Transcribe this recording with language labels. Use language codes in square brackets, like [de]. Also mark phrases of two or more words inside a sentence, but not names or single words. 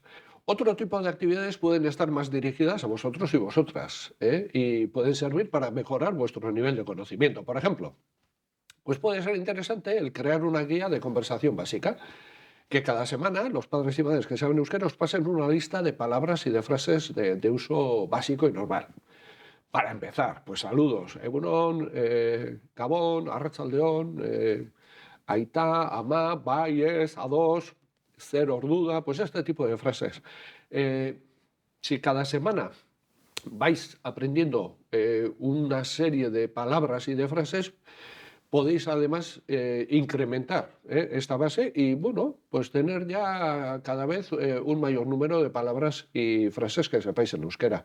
[es] Otro tipo de actividades pueden estar más dirigidas a vosotros y vosotras, y pueden servir para mejorar vuestro nivel de conocimiento. Por ejemplo, pues puede ser interesante el crear una guía de conversación básica, que cada semana los padres y madres que saben euskera os pasen una lista de palabras y de frases de uso básico y normal. Para empezar, pues saludos. [eu] Egunon, Gabón, Arratsaldeon, Aitá, Amá, bai, ez, ados, zer orduda, [es] pues este tipo de frases. Eh, si cada semana vais aprendiendo una serie de palabras y de frases, podéis además incrementar esta base y, bueno, pues tener ya cada vez un mayor número de palabras y frases que sepáis en euskera.